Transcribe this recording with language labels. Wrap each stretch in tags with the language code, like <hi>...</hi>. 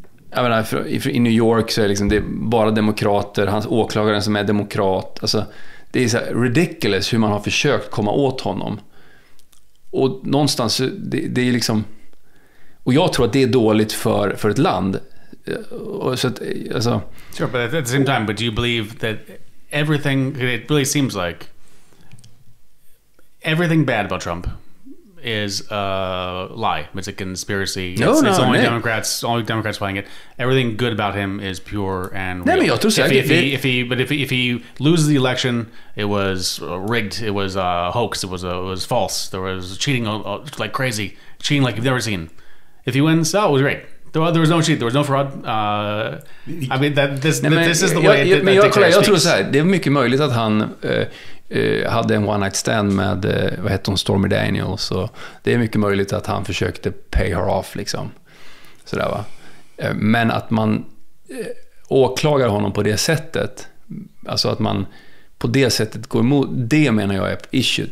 <sv>Jag menar, i New York så är det är bara demokrater, hans åklagare som är demokrat. Alltså, det är så ridiculous hur man har försökt komma åt honom. Och någonstans det är liksom, och jag tror att det är dåligt för ett land. Och så att, alltså,</sv> <en>sure, but at the same time, but do you believe that everything, it really seems like everything bad about Trump is a lie. It's a conspiracy. It's only Democrats playing it. Everything good about him is pure and real.</en> <sv>Nej, men jag tror säkert</sv> <en>if he loses the election, it was rigged. It was a hoax. It was false. There was cheating like crazy, cheating like you've never seen. If he wins, it was great. There was no cheat. There was no fraud. I mean, this is the way.</en> <sv>Jag tror så här. Det är mycket möjligt att han hade en</sv> <en>one night stand</en> <sv>med vad heter hon, Stormy Daniels, så det är mycket möjligt att han försökte</sv> <en>pay her off</en> <sv>liksom. Så där, va. Men att man åklagar honom på det sättet, alltså att man på det sättet går emot, det menar jag är issue.</sv>